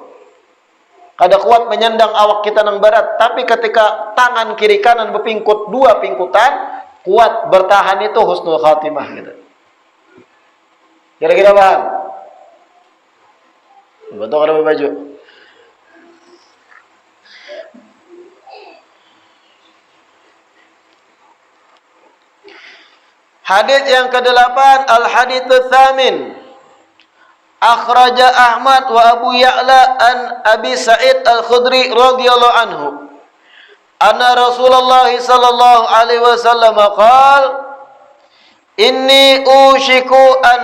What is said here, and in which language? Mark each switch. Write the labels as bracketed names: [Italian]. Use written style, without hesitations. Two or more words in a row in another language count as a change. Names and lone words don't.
[Banjar] Kada kuat menyandang awak kita nang barat, tapi ketika tangan kiri kanan berpingkut dua pingkutan, kuat bertahan itu [Arabic] حسن الخاتمة [Banjar] gitu. Kira-kira paham? Betul kada baju. [Indonesian] Hadits yang ke-8, [Arabic] الحديث الثامن. أخرج أحمد وأبو يعلى عن أبي سعيد الخدري رضي الله عنه. أن رسول الله صلى الله عليه وسلم قال إني أوصيك أن